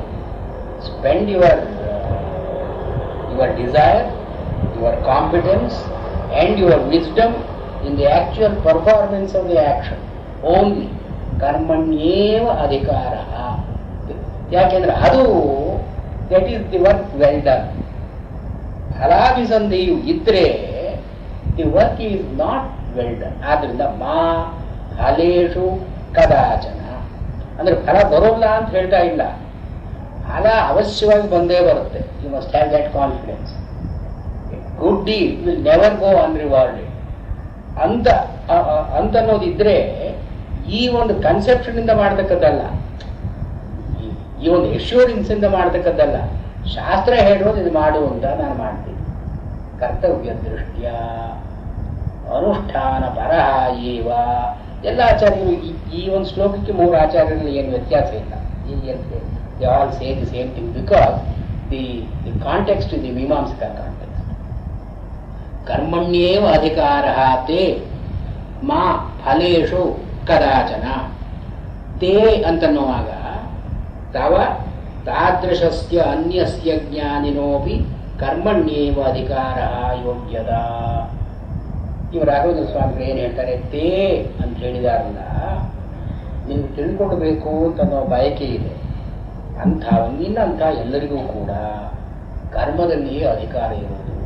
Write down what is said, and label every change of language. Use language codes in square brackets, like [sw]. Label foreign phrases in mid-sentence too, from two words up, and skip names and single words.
[en] spend your desire, your competence and your wisdom in the actual performance of the action only. [sa] ಕರ್ಮಣ್ಯೇವ ಅಧಿಕಾರ. [kn] ಯಾಕೆಂದ್ರೆ ಅದು [en] that is the work well done. [kn] ಫಲಾಭಿಸಂಧಿಯು ಇದ್ರೆ [en] the work is not well done. [kn] ಆದ್ರಿಂದ [sa] ಮಾ ಫಲೇಶು ಕದಾಚನ [kn] ಅಂದ್ರೆ ಫಲ ಬರೋಲ್ಲ ಅಂತ ಹೇಳ್ತಾ ಇಲ್ಲ, ಫಲ ಅವಶ್ಯವಾಗಿ ಬಂದೇ ಬರುತ್ತೆ. [en] you must have that confidence. good deed will never go unrewarded [kn] ಅಂತನ್ನೋದಿದ್ರೆ ಈ ಒಂದು ಕನ್ಸೆಪ್ಷನ್ ಇಂದ ಮಾಡ್ತಕ್ಕದ್ದಲ್ಲ, ಈ ಒಂದು ಎಶ್ಯೂರೆನ್ಸ್ ಇಂದ ಮಾಡ್ತಕ್ಕದ್ದಲ್ಲ. ಶಾಸ್ತ್ರ ಹೇಳೋದು ಇದು ಮಾಡು ಅಂತ ನಾನು ಮಾಡ್ತೀನಿ. [sa] ಕರ್ತವ್ಯ ದೃಷ್ಟ್ಯ ಅನುಷ್ಠಾನ ಪರಹ ಏವ. [kn] ಎಲ್ಲ ಆಚಾರ್ಯರು ಈ ಒಂದು ಶ್ಲೋಕಕ್ಕೆ 3 ಆಚಾರ್ಯರಲ್ಲಿ ಏನು ವ್ಯತ್ಯಾಸ ಇಲ್ಲ. [en] they all say the same thing because the context is the ಮೀಮಾಂಸಕ context. [sa] ಕರ್ಮಣ್ಯೇವ ಅಧಿಕಾರಃ ತೇ ಮಾ ಫಲೇಶು ಕದಾಚನ. [kn] ತೇ ಅಂತನ್ನುವಾಗ [sa] ತವ ತಾದೃಶಸ್ಯ ಅನ್ಯಸ್ಯ ಜ್ಞಾನಿನೋಪಿ ಕರ್ಮಣ್ಯೇವ ಅಧಿಕಾರಃ ಯೋಗ್ಯದ. [kn] ಇವರು ರಾಘವೇಂದ್ರ ಸ್ವಾಮಿಗಳು ಏನು ಹೇಳ್ತಾರೆ, ತೇ ಅಂತ ಹೇಳಿದಾರಲ್ಲ, ನೀವು ತಿಳ್ಕೊಡ್ಬೇಕು ಅಂತನ್ನೋ ಬಯಕೆ ಇದೆ ಅಂಥ ನಿನ್ನಂಥ ಎಲ್ಲರಿಗೂ ಕೂಡ ಕರ್ಮದಲ್ಲಿಯೇ ಅಧಿಕಾರ ಇರುವುದು.